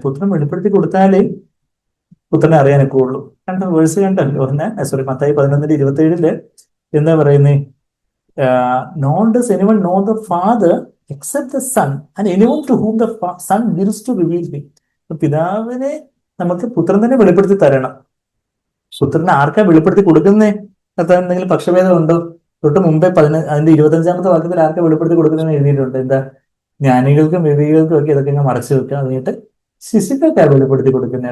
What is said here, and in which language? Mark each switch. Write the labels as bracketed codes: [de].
[ml] പുത്രൻ വെളിപ്പെടുത്തി കൊടുത്താലേ പുത്രനെ അറിയാനൊക്കെ ഉള്ളൂ. വേഴ്സ് കണ്ടല്ലോ, മത്തായി 11:27 എന്താ പറയുന്നേ? [en] Nor does anyone know the Father except the Son, and anyone to whom the Son wills to reveal him. [ml] പിതാവിനെ നമുക്ക് പുത്രൻ തന്നെ വെളിപ്പെടുത്തി തരണം. പുത്രനെ ആർക്കാ വെളിപ്പെടുത്തി കൊടുക്കുന്നേ? കർത്താവ് എന്തെങ്കിലും പക്ഷഭേദം ഉണ്ടോ? തൊട്ട് മുമ്പേ അതിന്റെ 25 വാക്യത്തിൽ ആർക്കാ വെളിപ്പെടുത്തി കൊടുക്കുന്നതെന്ന് എഴുതിയിട്ടുണ്ട്. എന്താ? ജ്ഞാനികൾക്കും വിവേകികൾക്കും ഒക്കെ ഇതൊക്കെ ഇങ്ങനെ മറച്ചു വെക്കുക, എന്നിട്ട് ശിശുക്കൾക്കാ വെളിപ്പെടുത്തി കൊടുക്കുന്നത്.